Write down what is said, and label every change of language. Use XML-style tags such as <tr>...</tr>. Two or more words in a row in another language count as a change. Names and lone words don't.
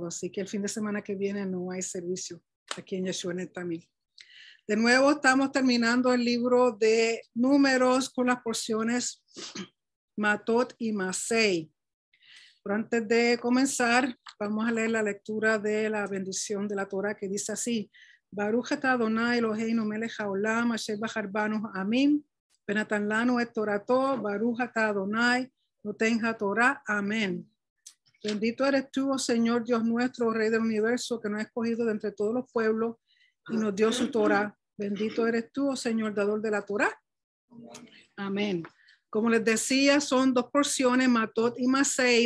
<es>Así que el fin de semana que viene no hay servicio aquí en Yeshua Ner Tamid. De nuevo estamos terminando el libro de Números con las porciones Matot y Masei. Pero antes de comenzar, vamos a leer la lectura de la bendición de la Torah que dice así:</es> <he>ברוך אתה אדני אלהינו מלך העולם אשר בחר בנו עמים ונתן לנו את תורתו ברוך אתה אדני נותן התורה.</he> <es>Amén. Bendito eres tú, oh Señor Dios nuestro, Rey del universo, que nos ha escogido de entre todos los pueblos y nos dio su Torah. Bendito eres tú, oh Señor, dador de la Torah. Amén. Como les decía, son dos porciones, Matot y Masei.</es>